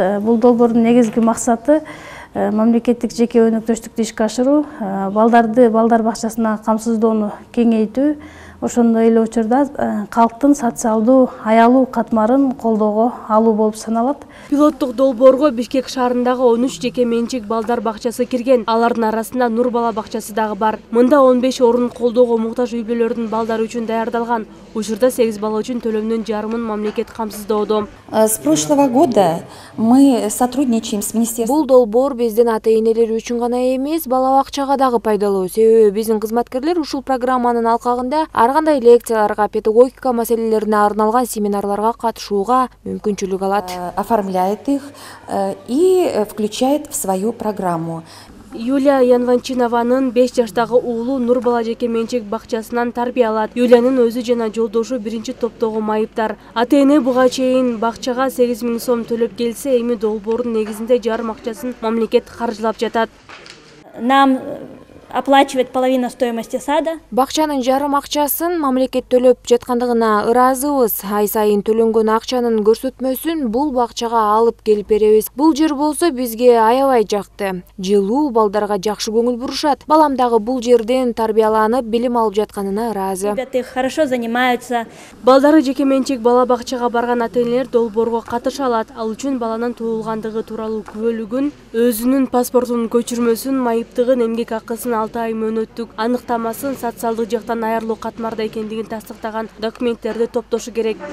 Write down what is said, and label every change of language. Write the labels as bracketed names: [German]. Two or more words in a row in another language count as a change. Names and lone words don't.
[Kyrgyz] Бул долбоордун негизги максаты мамлекеттик жеке өнөктөштүктү ишке ашыруу, балдарды балдар бакчасына камсыздоону кеңейтүү, ошондой эле учурда калктын социалдуу аялуу катмарын колдоого алуу болуп саналат. Пилоттук долбоорго Бишкек шаарындагы 13 жеке менчик балдар бакчасы кирген. Алардын арасында Нур бала бакчасы дагы бар. Мында 15 орун колдоого муктаж үй бүлөлөрдүн балдары үчүн даярдалган. Учурда 8 бала үчүн төлөмдүн жарымын мамлекет камсыздоодо. [Russian] С прошлого года мы сотрудничаем с министерством. [Kyrgyz] Бул долбоор биздин ата-энелер үчүн гана эмес, бала бакчага дагы пайдалуу. Себеби биздин кызматкерлер ушул программанын алкагында ар кандай лекцияларга, педагогика маселелерине арналган семинарларга катышууга мүмкүнчүлүк алат. [Russian] Оформляет их и включает в свою программу. [Kyrgyz] Юлия Янванчинованын 5 жаштагы уулу Нур бала жеке менчик бакчасынан тарбия алат. Юлиянын өзү жана жолдошу биринчи топтогу майыптар. Ата-эне буга чейин бакчага 8 000 сом төлөп келсе, эми долбоордун негизинде жарым акчасын мамлекет каржылап жатат. [Russian] Нам оплачивает половина стоимости сада. [Kyrgyz] Бакчанын жарым акчасын мамлекет төлөп жаткандыгына ыраазыбыз. Ай сайын төлөнгөн акчанын көрсөтмөсүн бул бакчага алып келип беребиз. Бул жер болсо бизге аябай жакты. Жылуу, балдарга жакшы көңүл бурушат. Балам дагы бул жерден тарбияланып, билим алып жатканына ыраазы. [Russian] Ребята хорошо занимаются. [Kyrgyz] Балдары жеке менчик бала бакчага барган ата-энелер долбоорго катыша алат. Ал үчүн баланын туулгандыгы тууралуу күбөлүгүн, өзүнүн паспортунун көчүрмөсүн, майыптыгын, эмгек акысын 6 ай мөөнөттүк аныктамасын, социалдык жактан айырылуу катмарда экендигин тастыктаган документтерди топтошу керек.